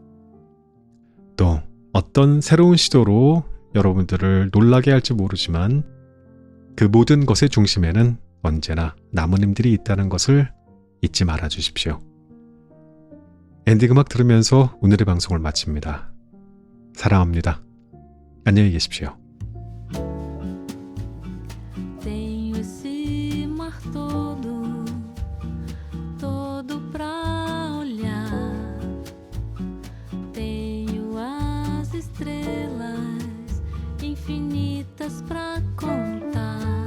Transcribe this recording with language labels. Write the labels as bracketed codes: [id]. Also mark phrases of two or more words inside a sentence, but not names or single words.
[ko] 또 어떤 새로운 시도로 여러분들을 놀라게 할지 모르지만 그 모든 것의 중심에는 언제나 나무님들이 있다는 것을 잊지 말아 주십시오. 엔딩 음악 들으면서 오늘의 방송을 마칩니다. 사랑합니다. 안녕히 계십시오. [pt] Tenho esse mar todo, todo pra olhar. Tenho as estrelas infinitas pra contar.